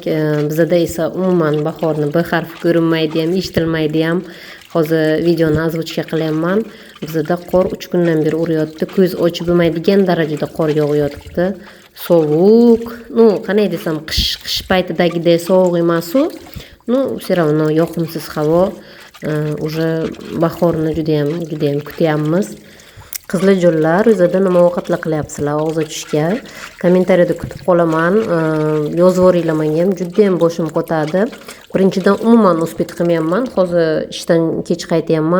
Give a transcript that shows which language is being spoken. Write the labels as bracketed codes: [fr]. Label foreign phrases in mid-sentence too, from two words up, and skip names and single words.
[uz] Bizda esa umuman bahorni b harfi ko'rinmaydi ham, eshitilmaydi ham. Hozir videoni ozvochka qilyapman. Bizda qor 3 kundan beri urayotdi. Ko'z ochib bo'lmaydigan darajada qor yog'yapti. sovuq, ну, qanday desam, qish paytidagidek sovuq emas-u, [ru] ну, все равно [uz] yoqimsiz havo. Уже bahorni judayam kutyapmiz. Qizlarjonlar, o'zida nima ovqatlar qilyapsizlar og'iz ochishga? Kommentariyada kutib qolaman. Yozib yuboringlar menga ham, judayam boshim qotadi. Birinchidan umuman uspet qilmayapman. Hozir ishdan kech qaytyapman.